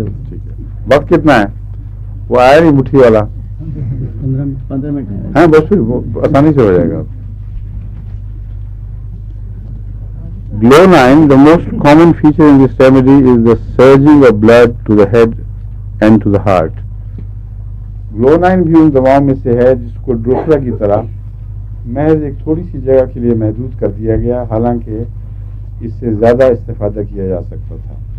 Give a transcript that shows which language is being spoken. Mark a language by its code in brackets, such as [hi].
[ur] ٹھیک ہے, وقت کتنا ہے؟ وہ آیا نہیں مٹھی والا. 15 منٹ ہاں بس پھر آسانی سے ہو جائے گا. [en] Glow9, the most common feature in this remedy is the surging of blood to the head and to the heart. [ur] Glow9 بھی ان دواؤں میں سے ہے جس کو ڈروسرا کی طرح محض ایک تھوڑی سی جگہ کے لیے محدود کر دیا گیا, حالانکہ اس سے زیادہ استفادہ کیا جا سکتا تھا.